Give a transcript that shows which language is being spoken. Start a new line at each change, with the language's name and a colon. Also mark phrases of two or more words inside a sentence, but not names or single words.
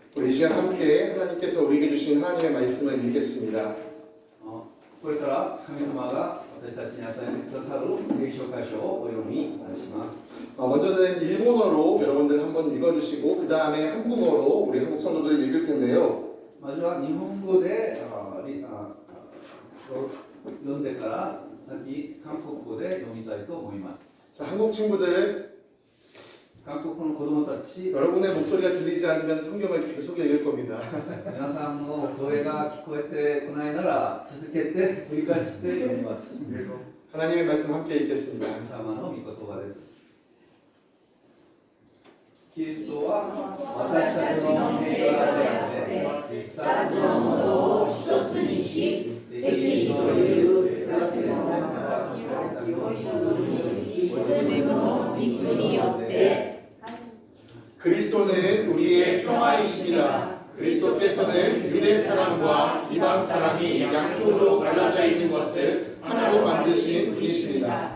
Korean: 이 시간 함께 하나님께서 우리에게 주신 하나님의 말씀을 읽겠습니다.
Japanese: これから神様が私たちに与えてくださる聖書箇所をお読みいたします。
Korean: 먼저는 일본어로 여러분들 한번 읽어주시고 그 다음에 한국어로 우리 한국 성도들 읽을 텐데요.
Japanese: まずは日本語で読んでから先韓国語で読みたいと思います。
Korean: 자, 한국 친구들
Japanese: 韓国の子供たち、
Korean: 여러분의 목소리가 들리지 않으면 성경을 계속 읽을 겁니다.
Japanese: 皆さんの声が聞こえてこないなら続けて繰り返して読みます。
Korean: 하나님의 말씀 함께 읽겠습니다.
Japanese: 神様の御言葉です。キリストは私たちの平和であって二つのものを一つにし、敵意という隔ての中にあったようにご自分の御国によって
Korean: 그리스도는 우리의 평화이십니다. 그리스도께서는 유대 사람과 이방 사람이 양쪽으로 갈라져 있는 것을 하나로 만드신 분이십니다.